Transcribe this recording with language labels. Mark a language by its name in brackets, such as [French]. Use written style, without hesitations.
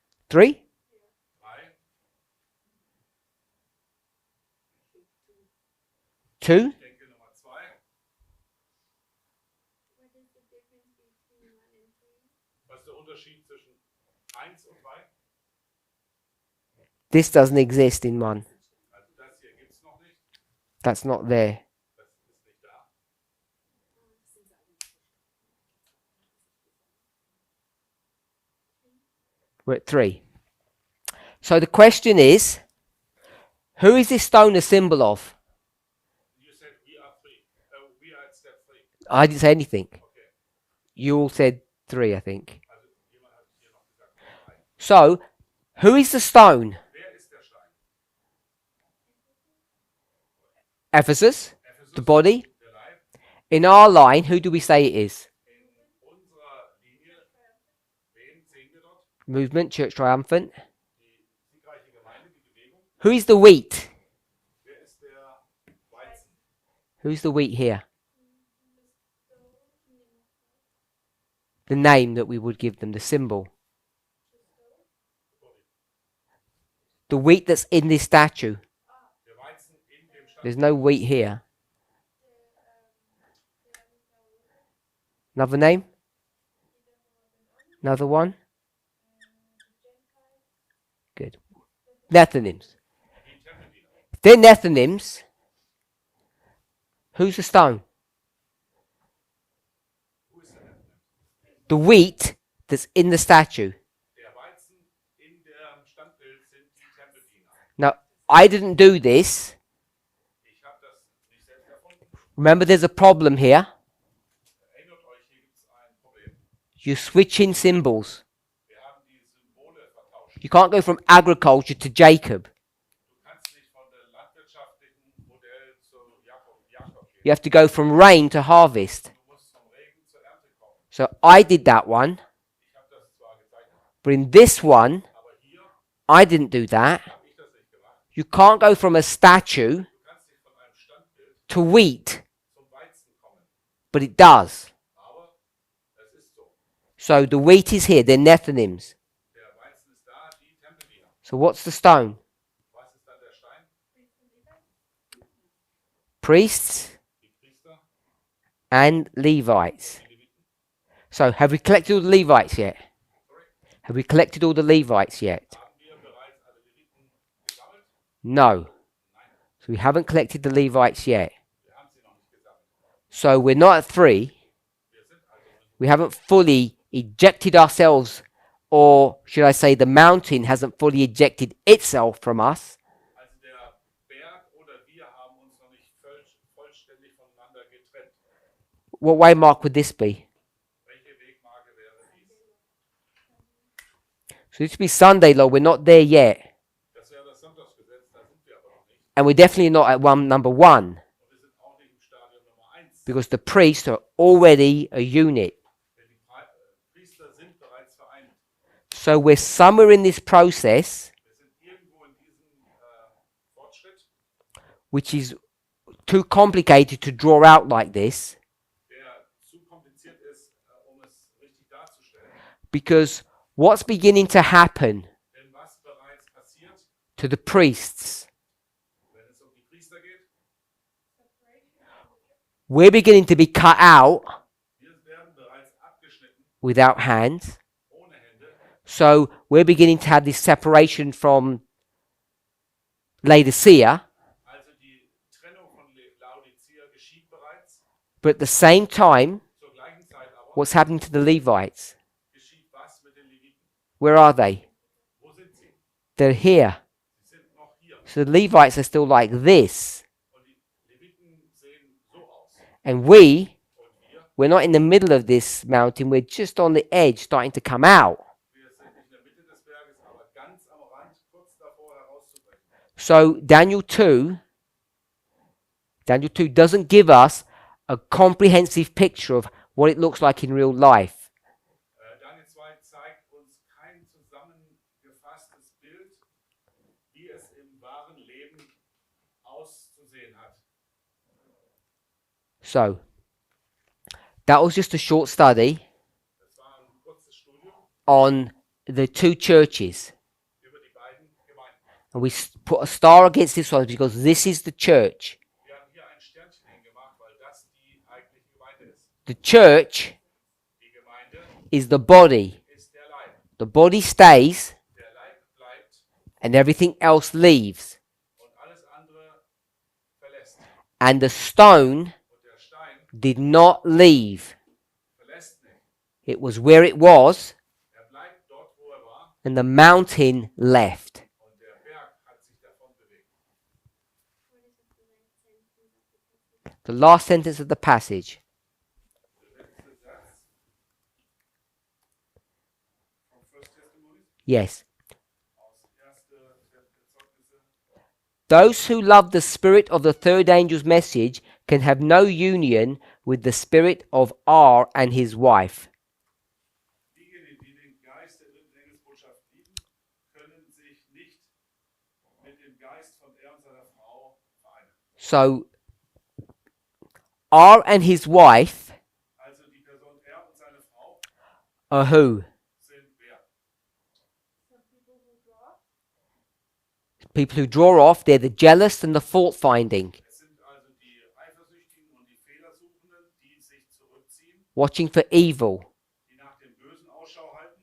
[German] 3? 3. 2? Ich denke Nummer 2. [English] What is the difference between 1 and 3? [German] Was ist der Unterschied zwischen 1 und 3? [English] This doesn't exist in 1. [German] Also das hier gibt es noch nicht. [English] That's not there. [German] Das ist nicht da. [English] We're at 3. So the question is, who is this stone a symbol of? You said we are 3. We are at step 3. I didn't say anything. Okay. You all said 3, I think. [German] Also jemand hat hier noch gesagt. [English] So, who is the stone? [German] Wer ist der Stein? [English] Ephesus, Ephesus, the body. [German] der Leib. [English] In our line, who do we say it is? [German] In unserer Linie, wen sehen wir dort? [English] Movement, Church Triumphant. [German] Die siegreiche Gemeinde, die Bewegung. [English] Who is the wheat? [German] Wer ist der Weizen? [English] Who's the wheat here? The name that we would give them, the symbol. The wheat that's in this statue. [German] Der Weizen in dem Stand. [English] There's no wheat here. Another name? Another one? Good. Nethinims. [German] Die Tempelmine. [English] If they're Nethinims, who's the stone? [German] Wo ist der Tempelmine? [English] The wheat that's in the statue. [German] Der Weizen in dem Standbild sind die Tempelmine. [English] Now, I didn't do this. [German] Ich habe das nicht selbst erfunden. [English] Remember, there's a problem here. [German] Erinnert euch, hier gibt es ein Problem. [English] You're switching symbols. [German] Wir haben die Symbole vertauscht. [English] You can't go from agriculture to Jacob. [German] Du kannst nicht von dem landwirtschaftlichen Modell zu Jakob gehen. [English] You have to go from rain to harvest. [German] Du musst vom Regen zur Ernte kommen. [English] So I did that one, [German] Ich habe das zwar gezeichnet, [English] but in this one, [German] aber hier [English] I didn't do that. [German] habe ich das nicht gemacht. [English] You can't go from a statue [German] Du kannst nicht von einem Standbild [English] to wheat, [German] zum Weizen kommen. [English] but it does. [German] Aber es ist so. [English] So the wheat is here, they're Nethinims. [German] Der Weizen ist da, die Tempelmine. [English] So what's the stone? [German] Was ist dann der Stein? [English] Priests [German] Die Priester, [English] and Levites. [German] die Leviten. [English] So have we collected all the Levites yet? Sorry. Have we collected all the Levites yet? [German] Haben wir bereits alle Leviten gesammelt? [English] No. [German] Nein, [English] So we haven't collected the Levites yet. [German] wir haben sie noch nicht gesammelt. [English] So we're not at 3. [German] Wir sind also nicht. [English] We haven't fully ejected ourselves, or should I say the mountain hasn't fully ejected itself from us. [German] Also der Berg oder wir haben uns noch nicht vollständig voneinander getrennt. [English] What waymark would this be? [German] Welche Wegmarke wäre dies? [English] So this would be Sunday, Lord. We're not there yet. [German] Das wäre das Sonntagsgesetz, da sind wir aber noch nicht. [English] And we're definitely not at number 1, [German] Und wir sind auch nicht im Stadium Nummer 1. [English] because the priests are already a unit. [German] Denn die Priester sind bereits vereint. [English] So we're somewhere in this process, [German] Wir sind irgendwo in diesem Fortschritt, [English] which is too complicated to draw out like this, [German] der zu kompliziert ist, es richtig darzustellen. [English] because what's beginning to happen [German] Denn was bereits passiert, [English] to the priests, [German] wenn es um die Priester geht, [English] we're beginning to be cut out [German] wir werden bereits abgeschnitten, [English] without hands. [German] ohne Hände. [English] So we're beginning to have this separation from Laodicea, [German] Also die Trennung von Laodicea geschieht bereits. [English] but at the same time, [German] Zur gleichen Zeit aber [English] what's happening to the Levites? [German] geschieht was mit den Leviten? [English] Where are they? [German] Wo sind sie? [English] They're here. [German] Sie sind noch hier. [English] So the Levites are still like this. [German] Und die Leviten sehen so aus. [English] And [German] Und wir, [English] we're not in the middle of this mountain, we're just on the edge starting to come out. [German] wir sind nicht in der Mitte des Berges, aber ganz am Rand, kurz davor herauszubrechen. [English] So Daniel 2 doesn't give us a comprehensive picture of what it looks like in real life. [German] Daniel 2 zeigt uns kein zusammengefasstes Bild, wie es im wahren Leben auszusehen hat. [English] So that was just a short study [German] Das war ein kurzes Studium [English] on the 2 churches. [German] über die beiden Gemeinden. [English] And we put a star against this one because this is the church. [German] Wir haben hier ein Sternchen hingemacht, weil das die eigentliche Gemeinde ist. [English] The church [German] Die Gemeinde [English] is the body. [German] ist der Leib. [English] The body stays [German] Der Leib bleibt [English] and everything else leaves. [German] und alles andere verlässt. [English] And the stone [German] Und der Stein [English] did not leave. [German] verlässt nicht. [English] It was where it was, [German] Er bleibt dort, wo er war, [English] and the mountain left. [German] und der Berg hat sich davon bewegt. [English] The last sentence of the passage. [German] Der letzte Satz vom 1. Testimonies. [English] Yes. [German] Aus der Zeugnisse. [English] Those who love the spirit of the third angel's message can have no union with the spirit of R and his wife. [German] Diejenigen, die den Geist der dritten Engelsbotschaft lieben, können sich nicht mit dem Geist von er und seiner Frau vereinen. [English] So, R and his wife [German] Also die Person er und seine Frau [English] are who? [German] sind wer? [English] Some people who draw. People who draw off, they're the jealous and the fault finding, [German] Es sind also die Eifersüchtigen und die Fehlersuchenden, die sich zurückziehen, [English] watching for evil, [German] die nach dem Bösen Ausschau halten